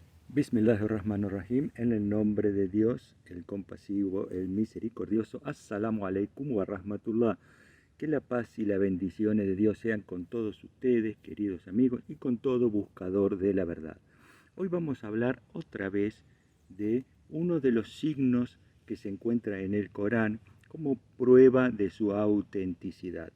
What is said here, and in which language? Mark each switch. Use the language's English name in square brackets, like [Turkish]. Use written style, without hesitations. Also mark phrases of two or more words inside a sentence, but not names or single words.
[Arabic] بسم الله الرحمن الرحيم, [Spanish] en el nombre de Dios, el compasivo, el misericordioso. [Arabic] السلام عليكم ورحمة الله. [Spanish] Que la paz y las bendiciones de Dios sean con todos ustedes, queridos amigos, y con todo buscador de la verdad. Hoy vamos a hablar otra vez de uno de los signos que se encuentra en el Corán como prueba de su autenticidad.